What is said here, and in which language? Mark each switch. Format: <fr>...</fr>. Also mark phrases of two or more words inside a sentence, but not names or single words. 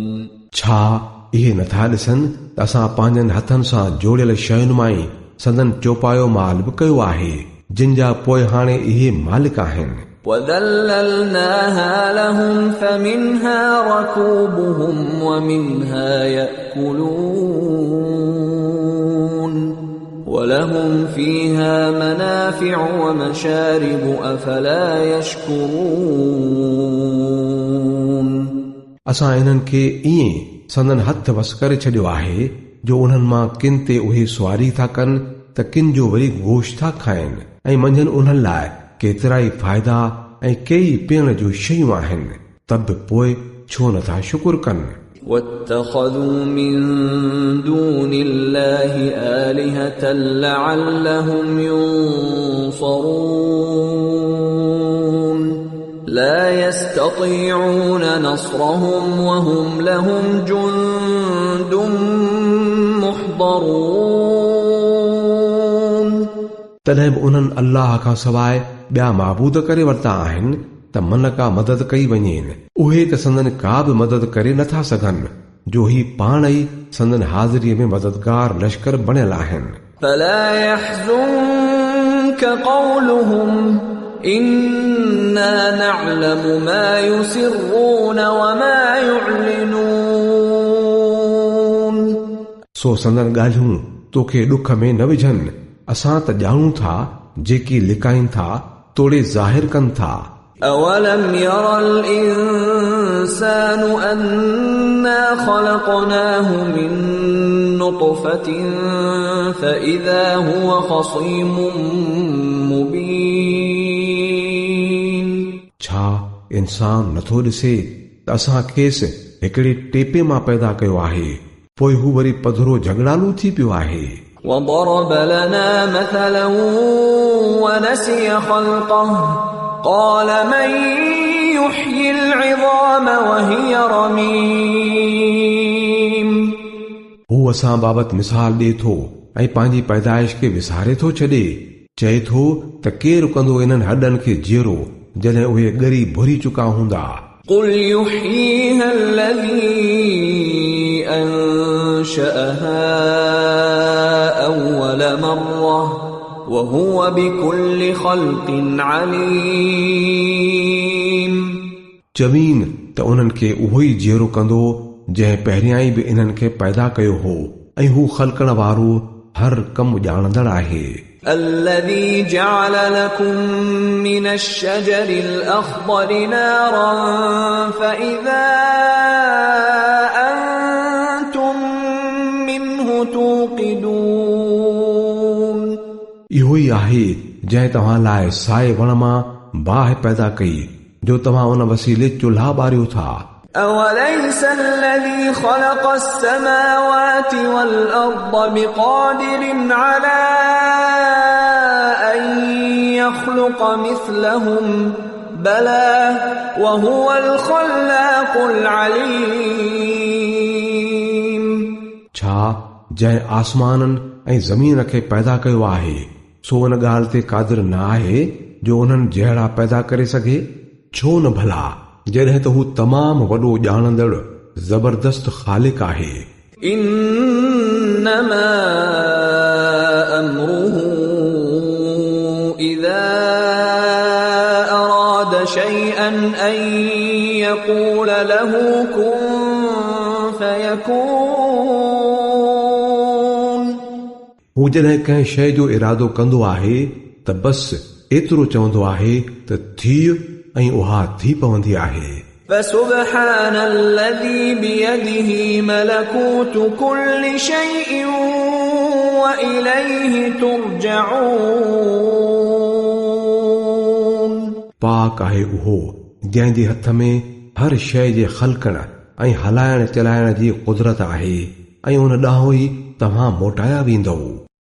<sd>छा इहे नथा ॾिसनि त असां पंहिंजनि हथनि सां जोड़ियल शयुनि मां ई संदन चौपायो माल बि कयो आहे जिन जा पोइ हाणे इहे मालिक आहिनि।</sd> <ar>وذللناها لهم فمنها ركوبهم ومنها يأكلون ولهم فيها منافع ومشارب أفلا يشكرون</ar> <sd>असां इन्हनि खे ईअं संदन हथ वस करे छॾियो आहे जो उन्हनि मां किन ते उहे सुवारी था कनि त किन जो वरी गोश्त था खाइनि ऐं मंझंदि उन्हनि लाइ केतिरा ई फ़ाइदा ऐं कई पीअण जूं शयूं आहिनि त बि पोइ छो नथा शुकुर कनि।</sd> <ar>واتخذوا من دون الله آلهة لعلهم ينصرون لا يستطيعون نصرهم وهم لهم جند محضرون</ar> <sd>तॾहिं बि उन्हनि अल्लाह खां सवाइ ॿिया माबूद करे वरिता आहिनि त मन का मदद कई वञेनि उहे त संदन का बि मदद करे नथा सघनि जो ही पाण ई संदन हाज़िरीअ में मददगार लश्कर बणियल आहिनि।</sd> <ar>فلا يحزنك قولهم إنا نعلم ما يسرون وما يعلنون</ar> <sd>सो संदन ॻाल्हियूं तोखे ॾुख में न विझनि असां त ॼाणूं था जेकी लिकाइनि था तोड़े ज़ाहिर कनि था।</sd> <ar>أولم ير الإنسان أنا خلقناه من نطفة فإذا هو خصيم مبين</ar> <sd>छा इंसान नथो ॾिसे त असां खेसि हिकिड़े टेपे मां पैदा कयो आहे पोइ हू वरी पधरो झगड़ालू थी पियो आहे।</sd> <ar>وضرب لنا مثلا ونسي خلقه قال من يحيي العظام وهي رميم</ar> <sd>हू असां बाबति मिसाल ॾिए थो ऐं पंहिंजी पैदाइश खे विसारे थो छॾे चए थो त केरु कंदो इन्हनि हॾनि खे जीअरो जॾहिं उहे ॻरी भुरी चुका हूंदा।</sd> <ar>قل يحييها الذي أنشأها أول مرة وهو بكل خلق عليم</ar> <sd>चवीन त उन्हनि खे उहो ई जीअरो कंदो जंहिं पहिरियां ई बि इन्हनि खे पैदा कयो हो ऐं हू ख़ल्क़ण वारो हर कमु ॼाणंदड़ आहे।</sd> <ar>الذي جعل لكم من الشجر الأخضر نارا فإذا أنتم منه توقدون</ar> <sd>इहो ई आहे जंहिं तव्हां लाइ साए वण मां बाहि पैदा कई जो तव्हां उन वसीले चुल्हा ॿारियो था।</sd> <ar>أوليس الذي خلق السماوات والأرض بقادر على أن يخلق مثلهم بلى وهو الخلاق العليم</ar> <sd>छा जंहिं आसमाननि ऐं ज़मीन खे पैदा कयो आहे सो उन ॻाल्हि ते क़ादिर न आहे जो उन्हनि जहिड़ा पैदा करे सघे छो न भला जॾहिं त हू तमामु वॾो ॼाणंदड़ ज़बरदस्त ख़ालिक आहे।</sd> <ar>إنما أمره إذا أراد شيئا أن يقول له كن فيكون</ar> <sd>हू जॾहिं कंहिं शइ जो इरादो कंदो आहे त बस एतिरो चवंदो आहे त थी ऐं उहा थी पवंदी आहे।</sd> <ar>فسبحان الذي بيده ملكوت كل شيء وإليه ترجعون</ar> <sd>पाक आहे उहो जंहिं जे हथ में हर शइ जे ख़ल्क़ण ऐं हलाइण चलाइण जी कुदरत आहे ऐं उन ॾांहुं ई तव्हां मोटाया वेंदव।</sd>